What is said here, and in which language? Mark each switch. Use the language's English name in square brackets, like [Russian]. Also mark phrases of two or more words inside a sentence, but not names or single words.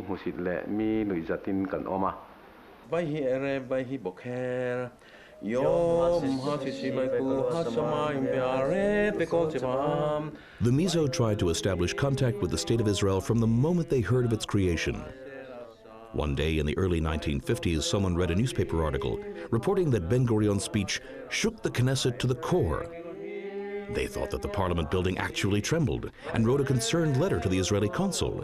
[English] musidle mi luizatin kan oma bai hi ere bai hi bokher yom hasisibai hasama imbiare pekocham. The Mizo tried to establish contact with the State of Israel from the moment they heard of its creation. One day in the early 1950s, someone read a newspaper article reporting that Ben-Gurion's speech shook the Knesset to the core. They thought that the parliament building actually trembled and wrote a concerned letter to the Israeli consul.